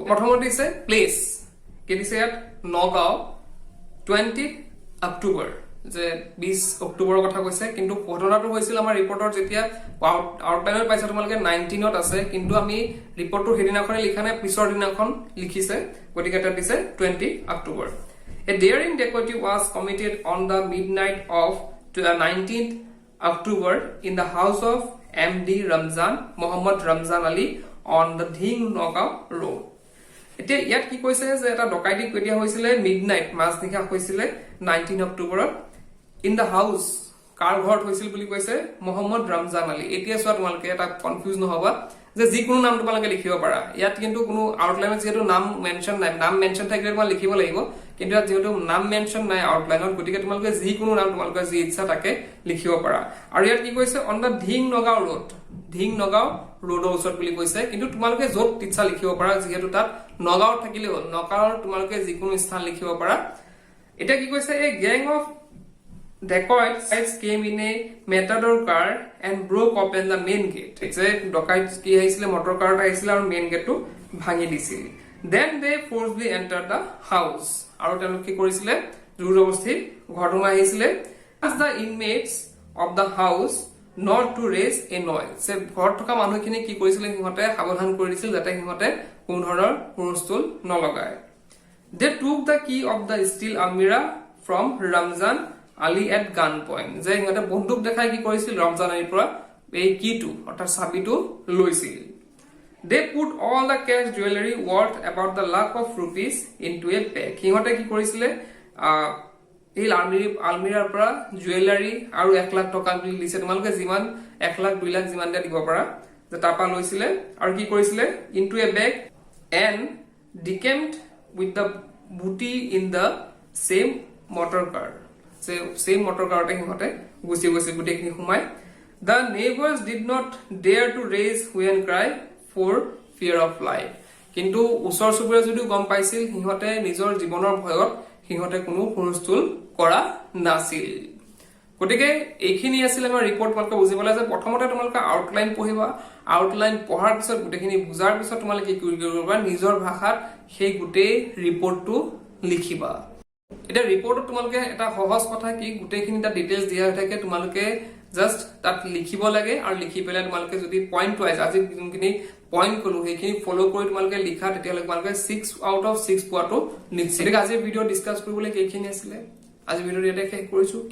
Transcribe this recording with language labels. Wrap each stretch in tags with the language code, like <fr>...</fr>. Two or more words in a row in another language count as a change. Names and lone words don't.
<as>প্ৰথমতে দিছে প্লেস কি দিছে ইয়াত নগাঁও 20 অক্টোবৰ যে 20 অক্টোবৰৰ কথা কৈছে কিন্তু ঘটনাটো হৈছিল আমাৰ ৰিপৰ্টৰ যেতিয়া আউটলাইনত পাইছে তোমালোকে 19ত আছে কিন্তু আমি ৰিপৰ্টটো হেদিনাখনে লিখা নাই পিছৰ দিনাখন লিখিছে গতিকে তাত দিছে 20 অক্টোবৰ</as> <en>a daring dacoity was committed on the midnight of 19th October in the house of MD Mohammad Ramzan Ali on the Dhing Nogao Road.</en> <as>এতিয়া ইয়াত কি কৈছে যে এটা ডকাইতি কেতিয়া হৈছিলে মিডনাইট মাজনিশা হৈছিলে 19 অক্টোবৰত</as> <en>in the house</en> <as>কাৰ ঘৰত হৈছিল বুলি কৈছে মোহাম্মদ ৰমজান আলী এতিয়া চোৱা তোমালোকে এটা কনফিউজ নহবা যে যিকোনো নাম তোমালোকে লিখিব পাৰা ইয়াত কিন্তু কোনো আউটলাইনত যেহেতু নাম মেনশন নাই নাম মেনশন থাকিলে তোমালোকে লিখিব লাগিব কিন্তু ইয়াত যেহেতু নাম মেনশন নাই আউটলাইনত গতিকে তোমালোকে যিকোনো নাম তোমালোকে যি ইচ্ছা তাকে লিখিব পাৰা আৰু ইয়াত কি কৈছে</as> <en>on the Dhing Nagaon</en> <as>ৰোডৰ ওচৰত বুলি কৈছে কিন্তু তোমালোকে য'ত ইচ্ছা লিখিব পাৰা যিহেতু তাত নগাঁৱত থাকিলে হ'ল নগাঁৱৰ তোমালোকে যিকোনো স্থান লিখিব পাৰা এটা কি কৈছে</as> <en>a gang of dacoits came in a matador car and broke open the main gate</en> <as>যে dacoits কি আহিছিলে</as> <en>motor car</en> <as>আহিছিলে আৰু</as> <en>main gate</en> <as>টো ভাঙি দিছিল</as> <en>then they forcibly entered the house আৰু</en> <as>তেওঁলোকে কি কৰিছিলে জোৰ-জবস্তি ঘৰটো আহিছিলে</as> <en>as the inmates of the house not to raise a noise</en> <as>সে ঘৰত থকা মানুহখিনি কি কৰিছিলে সিহঁতে সাৱধান কৰি দিছিল যাতে সিহঁতে কোনো ধৰণৰ হুলস্থুল নলগায়</as> <en>they took the key of the steel almirah from Ramzan Ali at gunpoint</en> <as>যে সিহঁতে বন্দুক দেখাই কি কৰিছিল ৰমজান আলীৰ পৰা এই কিটো অৰ্থাৎ চাবিটো লৈছিল</as> <en>they put all the cash jewelry worth about the lakh of rupees into a bag</en> <as>সিহঁতে কি কৰিছিলে এই আলমিৰাৰ পৰা জুৱেলাৰী আৰু 1 লাখ টকা বুলি দিছে তোমালোকে যিমান 1 লাখ 2 লাখ যিমান দিব পাৰা যে তাৰপা লৈছিলে আৰু কি কৰিছিলে</as> <en>into a bag and decamped with the booty in the same motor car same motor car</en> <as>সিহঁতে গুছি গুটেইখিনি সোমাই</as> <en>the neighbors did not dare to raise hue and cry for fear of life</en> <as>কিন্তু ওচৰ চুবুৰীয়া যদিও গম পাইছিল সিহঁতে নিজৰ জীৱনৰ ভয়ত সিহঁতে কোনো হুলস্থুল কৰা নাছিল গতিকে এইখিনি আছিল আমাৰ ৰিপৰ্ট তোমালোকে বুজিবলৈ যে প্ৰথমতে তোমালোকে আউটলাইন পঢ়িবা আউটলাইন পঢ়াৰ পিছত গোটেইখিনি বুজাৰ পিছত তোমালোকে কি কৰিবা নিজৰ ভাষাত সেই গোটেই ৰিপৰ্টটো লিখিবা এটা ৰিপৰ্টত তোমালোকে এটা সহজ কথা কি গোটেইখিনি এটা ডিটেইলছ দিয়া হৈ থাকে তোমালোকে জাস্ট তাত লিখিব লাগে আৰু লিখি পেলাই তোমালোকে যদি</as> <en>point wise</en> <as>আজি যোনখিনি পইণ্ট কলো সেইখিনি ফলো কৰি তোমালোকে লিখা তেতিয়াহ'লে তোমালোকে 6</as> <en>out of</en> <as>6 পোৱাটো নিশ্চিত আজিৰ ভিডিঅ' ডিসকাস কৰিবলৈ এইখিনি আছিলে আজি ভিডিঅ'টো ইয়াতে শেষ কৰিছো।</as>